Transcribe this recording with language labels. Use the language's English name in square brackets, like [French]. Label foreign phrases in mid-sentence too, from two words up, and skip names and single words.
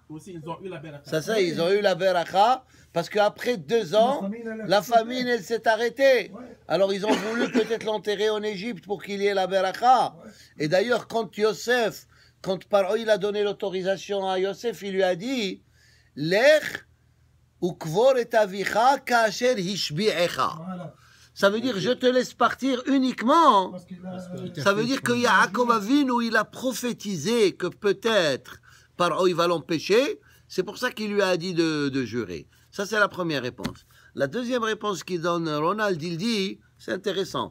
[French] Aussi, ils ont eu la beracha. C'est ça, ils ont eu la beracha parce qu'après 2 ans, la famine, elle s'est arrêtée. Ouais. Alors ils ont voulu peut-être l'enterrer en Égypte pour qu'il y ait la beracha. Et d'ailleurs, quand Paro il a donné l'autorisation à Yosef, il lui a dit, [Hebrew] לך וקבור את אביך כאשר השביעך. [French] Voilà. Ça veut dire, je te laisse partir uniquement. Parce qu'il a... Ça veut dire que Yaakov Avinu, il a prophétisé que peut-être Paro il va l'empêcher. C'est pour ça qu'il lui a dit de jurer. Ça, c'est la première réponse. La deuxième réponse qu'il donne Ronald, il dit, c'est intéressant.